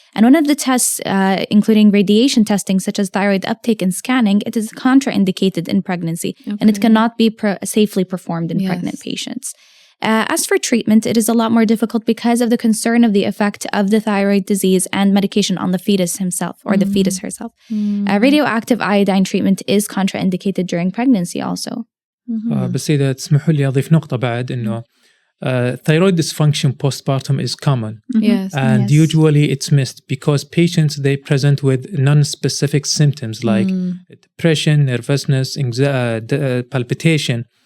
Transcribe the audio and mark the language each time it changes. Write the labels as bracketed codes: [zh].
[en] And one of the tests, including radiation testing, such as thyroid uptake and scanning, it is contraindicated in pregnancy, and it cannot be safely performed in pregnant patients. As for treatment, it is a lot more difficult because of the concern of the effect of the thyroid disease and medication on the fetus himself or the fetus herself. Radioactive iodine treatment is contraindicated during pregnancy also. [ar] بس إذا تسمحوا لي أضيف نقطة بعد إنه [en] thyroid dysfunction postpartum is common. Yes. And usually it's missed because patients, they present with non-specific symptoms like depression, nervousness, anxiety, palpitation.